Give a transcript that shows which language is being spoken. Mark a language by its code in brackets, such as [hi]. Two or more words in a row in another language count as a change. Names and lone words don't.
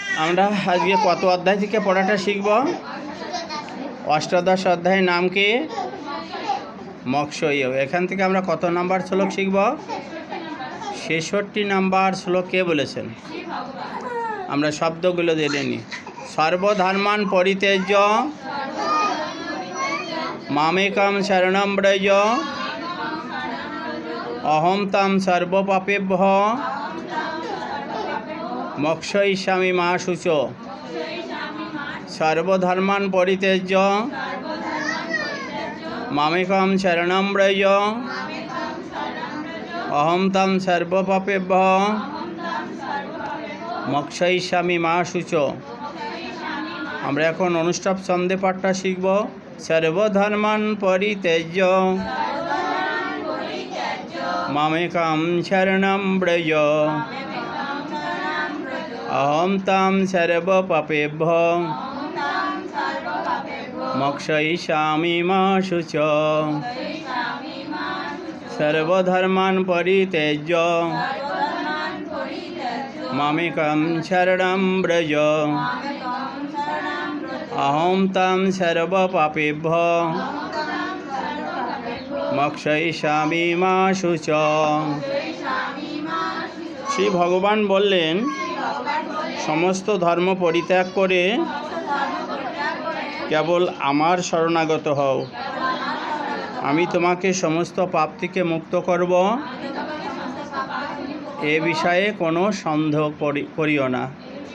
[bn] আমরা আজকে কত অধ্যায় থেকে পড়াটা শিখব? অষ্টাদশ অধ্যায়ের নাম কি? মৎস্য। এখান থেকে আমরা কত নাম্বার শ্লোক শিখব? ৬৬ নাম্বার শ্লোক কে বলেছেন? আমরা শব্দগুলো জেনে নিই। [sa] সর্বধর্মান পরিত্যজ্য মামেকং শরণং ব্রজ অহং ত্বং সর্বপাপেভ্যঃ মোক্ষয়িষ্যামি মা শুচো। সর্বধর্মান পরিত্যজ্য মামেকং শরণং ব্রজ অহং ত্বং সর্বপাপেভ্যঃ মোক্ষয়িষ্যামি মা শুচো। [bn] আমরা এখন অনুষ্টাপ ছন্দে পাঠটা শিখব। [sa] সর্বধর্মান পরিত্যজ্য মামেকং শরণং ব্রজ অহং ত্বং সর্বপাপেভ্যঃ মোক্ষয়িষ্যামি মা শুচো। সর্বধর্মান পরিত্যজ্য মামেকং শরণং ব্রজ অহং ত্বং সর্বপাপেভ্যঃ মোক্ষয়িষ্যামি মা শুচো। [bn] শ্রী ভগবান বললেন, সমস্ত ধর্ম পরিত্যাগ করে কেবল আমার শরণাগত হও, আমি তোমাকে সমস্ত পাপ থেকে মুক্ত করব, এ বিষয়ে কোনো সন্দেহ করিও না।